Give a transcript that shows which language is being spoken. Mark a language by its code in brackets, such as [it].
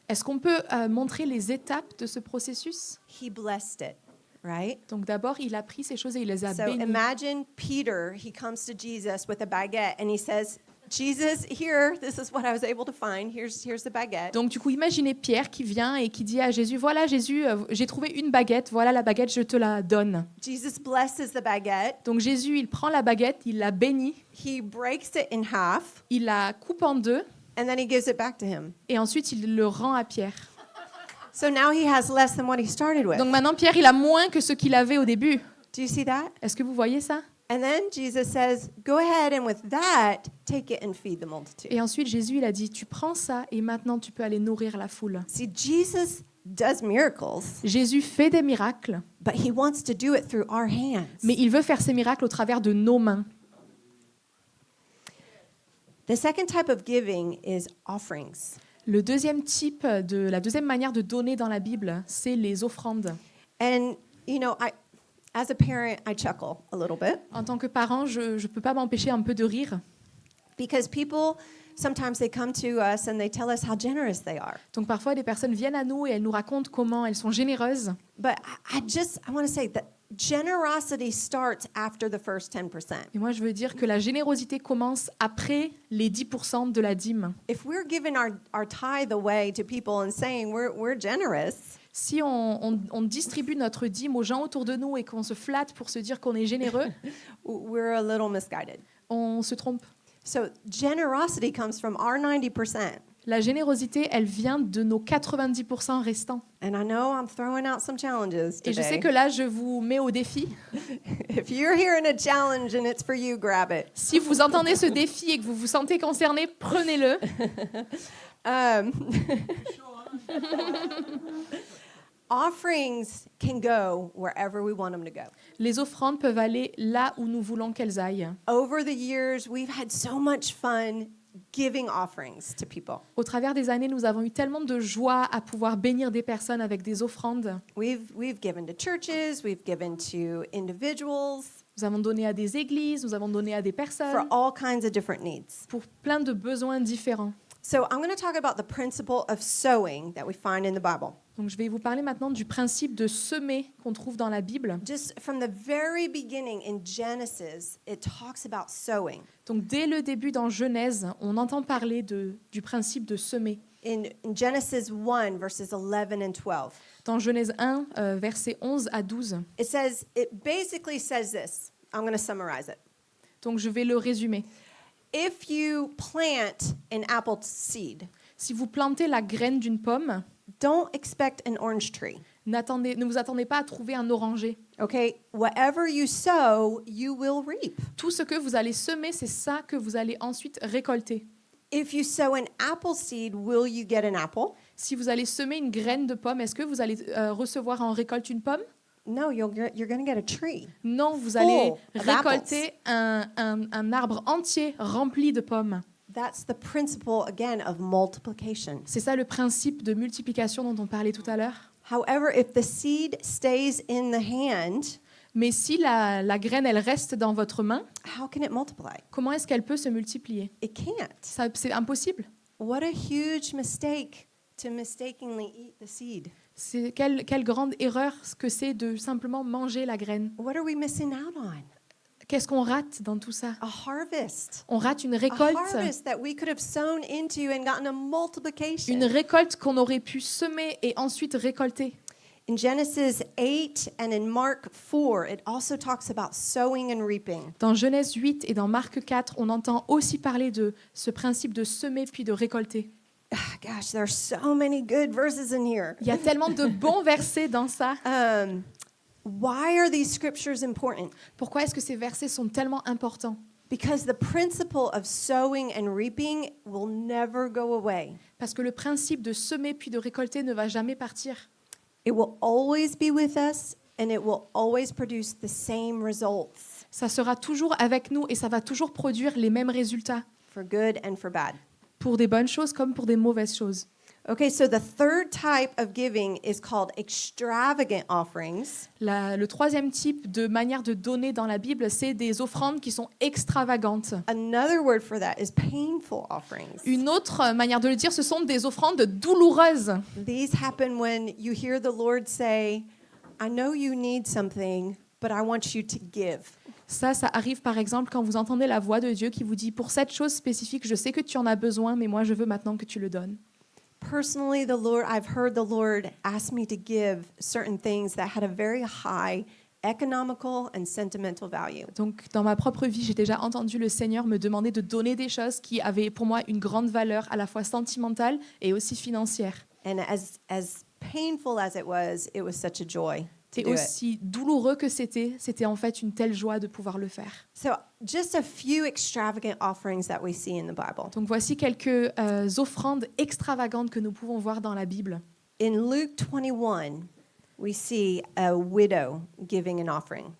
[fr] Est-ce qu'on peut montrer les étapes de ce processus? [en] He blessed it, right? [fr] Donc d'abord, il a pris ces choses et il les a [en] So [fr] bénies. [en] imagine Peter, he comes to Jesus with a baguette and he says, Jesus, here, this is what I was able to find. Here's the baguette. [fr] Donc du coup, imaginez Pierre qui vient et qui dit à Jésus, voilà Jésus, j'ai trouvé une baguette, voilà la baguette, je te la donne. [en] Jesus blesses the baguette. [fr] Donc Jésus, il prend la baguette, il la bénit, [en] He breaks it in half [fr] il la coupe en deux [en] and then he gives it back to him. [fr] et ensuite il le rend à Pierre. [en] So now he has less than what he started with. [fr] Donc maintenant, Pierre, il a moins que ce qu'il avait au début. [en] Do you see that? [fr] Est-ce que vous voyez ça? [en] And then Jesus says, go ahead and with that, take it and feed the multitude. [fr] Et ensuite, Jésus, il a dit, tu prends ça et maintenant tu peux aller nourrir la foule. [en] See, Jesus does miracles, [fr] Jésus fait des miracles, [en] but he wants to do it through our hands. [fr] mais il veut faire ces miracles au travers de nos mains. [en] The second type of giving is offerings. [fr] La deuxième manière de donner dans la Bible, c'est les offrandes. [en] And, you know, as a parent, I chuckle a little bit [fr] En tant que parent, je ne peux pas m'empêcher un peu de rire. [en] because people, sometimes they come to us and they tell us how generous they are. [fr] Donc parfois, des personnes viennent à nous et elles nous racontent comment elles sont généreuses. [en] But I want to say that generosity starts after the first 10%. [fr] Et moi, je veux dire que la générosité commence après les 10% de la dîme. [en] If we're giving our tithe away to people and saying we're generous, [fr] Si on distribue notre dîme aux gens autour de nous et qu'on se flatte pour se dire qu'on est généreux, [en] we're a little misguided. [fr] on se trompe. [en] So generosity comes from our 90%. [fr] La générosité, elle vient de nos 90% restants. [en] And I know I'm throwing out some challenges [fr] Et je sais [en] today. [fr] que là, je vous mets au défi. [en] If you're hearing a challenge and it's for you, grab it. [fr] Si vous entendez ce défi et que vous vous sentez concerné, prenez-le. [en] Um, offerings can go wherever we want them to go. [fr] Les offrandes peuvent aller là où nous voulons qu'elles aillent. [en] Over the years, we've had so much fun giving offerings to people. [fr] Au travers des années, nous avons eu tellement de joie à pouvoir bénir des personnes avec des offrandes. [en] We've given to churches, we've given to individuals [fr] Nous avons donné à des églises, nous avons donné à des [en] for [fr] personnes [en] all kinds of different needs. [fr] pour plein de besoins différents. [en] So I'm going to talk about the principle of sowing that we find in the Bible. [fr] Donc, je vais vous parler maintenant du principe de semer qu'on trouve dans la Bible. [en] Just from the very beginning in Genesis, it talks about sowing. [fr] Donc, dès le début dans Genèse, on entend parler du principe de semer. [en] In Genesis 1, verses 11 and 12, [fr] Dans Genèse 1, versets 11 à 12. [en] it basically says this. I'm going to summarize it. [fr] Donc, je vais le résumer. [en] If you plant an apple seed, [fr] Si vous plantez la graine d'une pomme, [en] don't expect an orange tree. [fr] ne vous attendez pas à trouver un oranger. [en] Okay? Whatever you sow, you will reap. [fr] Tout ce que vous allez semer, c'est ça que vous allez ensuite récolter. [en] If you sow an apple seed, will you get an apple? [fr] Si vous allez semer une graine de pomme, est-ce que vous allez recevoir en récolte une pomme? [en] No, you're going to get a tree. [fr] Non, vous allez [en] Full of [fr] récolter un arbre entier rempli de pommes. [en] That's the principle, again, of multiplication. [fr] C'est ça le principe de multiplication dont on parlait tout à l'heure. [en] However, if the seed stays in the hand, [fr] Mais si la graine, elle reste dans votre main, [en] how can it multiply? [fr] comment est-ce qu'elle peut se multiplier? [en] It can't. [fr] C'est impossible. [en] What a huge mistake to mistakenly eat the seed. [fr] C'est quelle grande erreur que c'est de simplement manger la graine. [en] What are we missing out on? [fr] Qu'est-ce qu'on rate dans tout ça? [en] A harvest. [fr] On rate une [en] A [fr] récolte. [en] harvest that we could have sown into and gotten a multiplication. [fr] Une récolte qu'on aurait pu semer et ensuite récolter. [en] In Genesis 8 and in Mark 4, it also talks about sowing and reaping. [fr] Dans Genèse 8 et dans Marc 4, on entend aussi parler de ce principe de semer puis de récolter. [en] Gosh, there are so many good verses in here. [fr] Il y a tellement de bons versets dans ça. [en] Why are these scriptures important? [fr] Pourquoi est-ce que ces versets sont tellement importants? [en] Because the principle of sowing and reaping will never go away. [fr] Parce que le principe de semer puis de récolter ne va jamais partir. [en] It will always be with us and it will always produce the same results [fr] Ça sera toujours avec nous et ça va toujours produire les mêmes résultats, [en] for good and for bad. [fr] pour des bonnes choses comme pour des mauvaises choses. [en] Okay, so the third type of giving is called extravagant offerings. [fr] Le troisième type de manière de donner dans la Bible, c'est des offrandes qui sont extravagantes. [en] Another word for that is painful offerings. [fr] Une autre manière de le dire, ce sont des offrandes douloureuses. [en] These happen when you hear the Lord say, I know you need something, but I want you to give. [fr] Ça arrive par exemple quand vous entendez la voix de Dieu qui vous dit « Pour cette chose spécifique, je sais que tu en as besoin, mais moi je veux maintenant que tu le donnes. » [en] Personally, I've heard the Lord ask me to give certain things that had a very high economical and sentimental value. [fr] Donc, dans ma propre vie, j'ai déjà entendu le Seigneur me demander de donner des choses qui avaient pour moi une grande valeur, à la fois sentimentale et aussi financière. [en] And as painful as it was such a joy to [fr] Et [en] do it. [fr] aussi douloureux que c'était en fait une telle joie de pouvoir le faire. [en] So just a few extravagant offerings that we see in the Bible. [fr] Donc, voici quelques offrandes extravagantes que nous pouvons voir dans la Bible. [en] In Luke 21, we see a widow giving an offering.